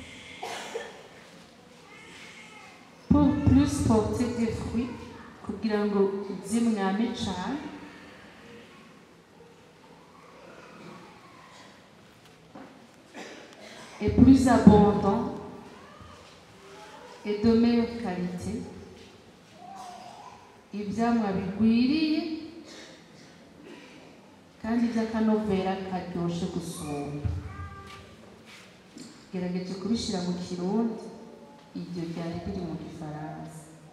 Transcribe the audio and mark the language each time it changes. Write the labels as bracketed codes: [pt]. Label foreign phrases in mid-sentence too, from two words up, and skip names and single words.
[fr] pour plus porter des fruits, [rn] kugira ngo zimwame cane, [fr] et plus abondant et de meilleure qualité, [rn] ivyamwa bigwiriye kandi vy'akanovera karyoshe gusumba. Gerageje kubishira mu Kirundi, iryo ryari riri mu Gifaransa.